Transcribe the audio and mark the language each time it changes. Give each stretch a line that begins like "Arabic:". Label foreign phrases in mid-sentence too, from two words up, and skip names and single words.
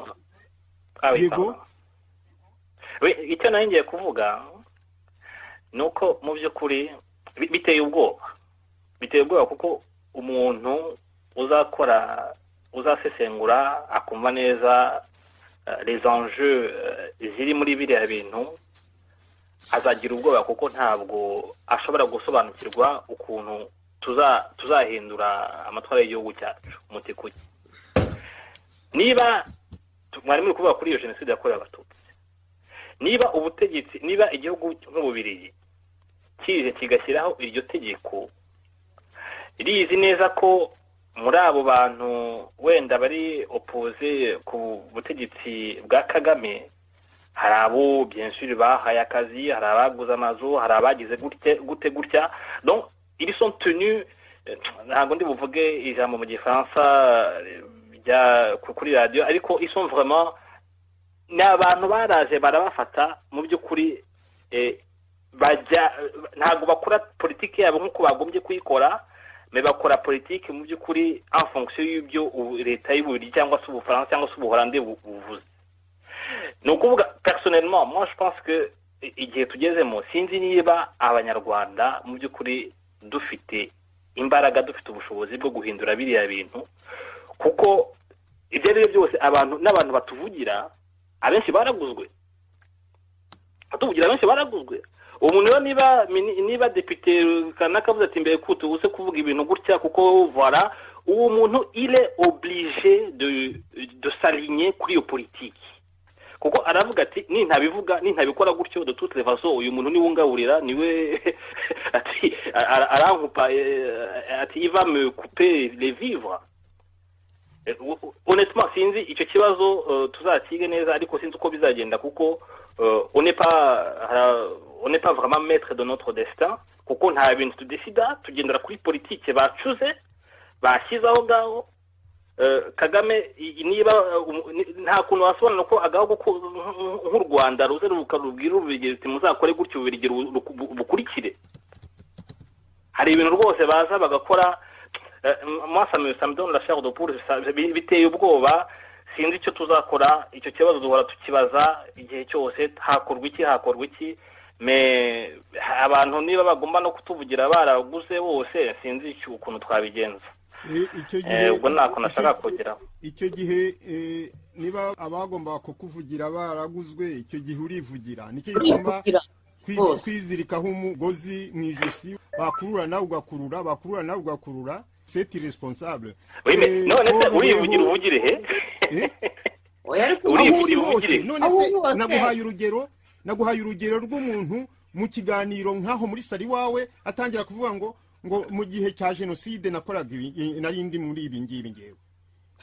Kinyarwanda: Yego. Icyo ngiye kuvuga nuko mu by'ukuri biteye ubwoba kuko umuntu uzasesengura akumva neza
French: les enjeux
Kinyarwanda: ziri muri biriya bintu azagira ubwoba kuko ntabwo ashobora gusobanukirwa ukuntu tuzahindura amatwara y'igihugu cyacu umuti. Niba mwari muri kuvuga kuri iyo jenoside yakorewe abatutsi, niba ubutegetsi, niba igihugu nk'Ububiligi kije kigashyiraho iryo tegeko rizi neza ko muri abo bantu wenda bari opposé ku butegetsi bwa Kagame hari abo
French: bien sûr
Kinyarwanda: bahaye akazi, hari abaguze amazu, hari abagize gutya,
French: donc ils sont tenus,
Kinyarwanda: ntabwo ndi buvuge ijambo mu gifaransa bya kuri radio, ariko
French: ils sont vraiment
Kinyarwanda: n'abantu baraje barabafata mu by'ukuri bajya ntabwo bakora politiki yabo nkuko bagombye kuyikora, mais bakora politique mu by'ukuri
French: en fonction
Kinyarwanda: y'ibyo leta y'Ububiligi cyangwa se Ubufaransa cyangwa se Ubuholandi buvuze. No kuvuga
French: personnellement, moi je pense que
Kinyarwanda: igihe tugezemo sinzi niba abanyarwanda mu by'ukuri dufite imbaraga, dufite ubushobozi bwo guhindura biriya bintu, kuko ibyo ari byose abantu n'abantu batuvugira abenshi baraguzwe. Umuntu niba député kanaka avuze ati mbere kutu use kuvuga ibintu gutya kuko voilà, uwo muntu
French: il est obligé de s'aligner
Kinyarwanda: kuri iyo politique, kuko aravuga ati nintabikora gutyo
French: de toutes les façons
Kinyarwanda: uyu muntu ni wungaburira niwe ati arankupa ati
French: il va me couper les vivres.
Kinyarwanda: Honnêtement sinzi icyo kibazo tuzakige neza, ariko sinzi uko bizagenda kuko
French: on n'est pas vraiment maître de notre destin,
Kinyarwanda: kuko nta bintu tudesida, tugendera kuri politique bacuze bashyizaho ngaho. Kagame niba nta kuntu wasobanura ko agaho nk'u Rwanda ruze rukabwira Ububiligi muzakore gutyo Ububiligi bukurikire. Hari ibintu rwose baza bagakora,
French: moi ça me donne la chair de poule,
Kinyarwanda: biteye ubwoba. Sinzi icyo tuzakora, icyo kibazo duhora tukibaza igihe cyose, hakorwa iki, mais abantu niba bagomba no kutuvugira baraguze bose sinzi ukuntu twabigenza. Ubwo nako nashaka kugeraho. Icyo gihe niba abagomba kukuvugira baraguzwe, icyo gihe urivugira. Nicyo gituma kwizirikaho umugozi mu ijosi, bakururana ugakurura,
French: c'est irresponsable. Oui, mais
Kinyarwanda: none se urivugira uvugire he? Urivugira hose. None se naguhaye urugero rw'umuntu mu kiganiro nkaho muri sari wawe atangira kuvuga ngo mu gihe cya jenoside nakoraga narindi muri ibi ngibi ngewe.